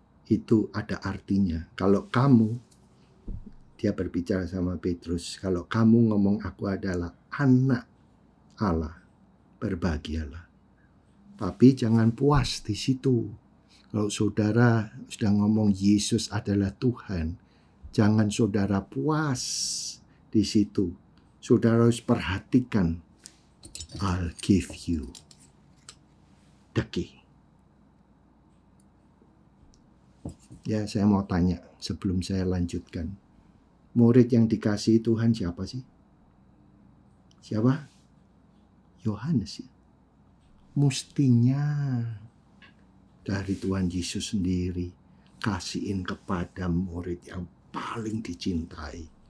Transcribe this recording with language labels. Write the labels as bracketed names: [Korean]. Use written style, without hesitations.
[Indonesian] itu ada artinya. Kalau kamu, dia berbicara sama Petrus, kalau kamu ngomong aku adalah anak Allah, berbahagialah. Tapi jangan puas di situ. Kalau saudara sudah ngomong Yesus adalah Tuhan, jangan saudara puas di situ. Saudara harus perhatikan, [English] I'll give you the key. [Indonesian] Ya, saya mau tanya sebelum saya lanjutkan. Murid yang dikasihi Tuhan siapa sih? Siapa? Yohanes ya. Mustinya dari Tuhan Yesus sendiri kasihin kepada murid yang paling dicintai.